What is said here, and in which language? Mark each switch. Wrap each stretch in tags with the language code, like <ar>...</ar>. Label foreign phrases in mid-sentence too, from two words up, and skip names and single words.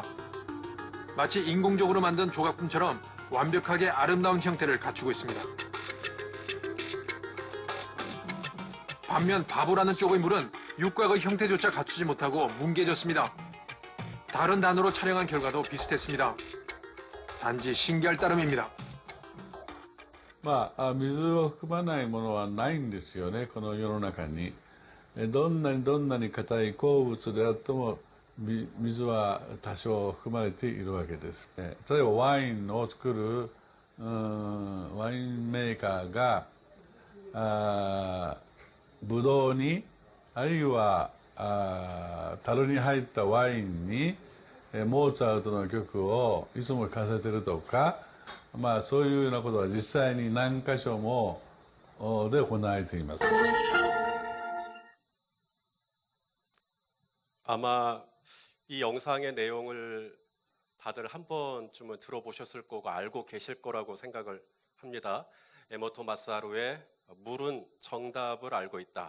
<ko>마치 인공적으로 만든 조각품처럼 완벽하게 아름다운 형태를 갖추고 있습니다. 반면 바보라는 쪽의 물은 육각의 형태조차 갖추지 못하고 뭉개졌습니다. 다른 단어로 촬영한 결과도 비슷했습니다. 단지 신기할 따름입니다.</ko> <ja>水を含まないものはないんですよね、この世の中に。どんなに硬い鉱物であっても、水は多少含まれているわけです。例えばワインを作るワインメーカーがブドウにあるいは樽に入ったワインにモーツァルトの曲をいつも聴かせてるとか、そういうようなことは実際に何箇所もで行われています。</ja> <ko>아마 이 영상의 내용을 다들 한 번쯤은 들어보셨을 거고 알고 계실 거라고 생각을 합니다. 에모토 마사루의 물은 정답을 알고 있다.</ko>